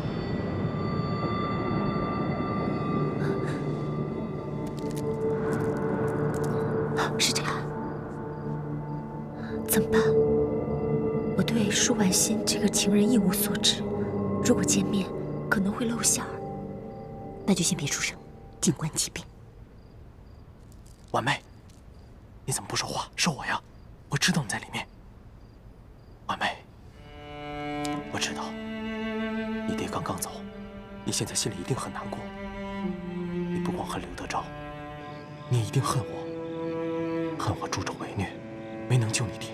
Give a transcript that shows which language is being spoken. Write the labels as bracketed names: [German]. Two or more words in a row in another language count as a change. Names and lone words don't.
[Chinese] 是這樣，怎麼辦？我對舒婉心這個情人一無所知，如果見面可能會露餡兒。那就先別出聲，靜觀其變。婉妹，你怎麼不說話？是我呀，我知道你在裡面。婉妹，我知道你爹剛剛走，你現在心裡一定很難過。你不光恨劉德昭，你也一定恨我，恨我助紂為虐，沒能救你爹。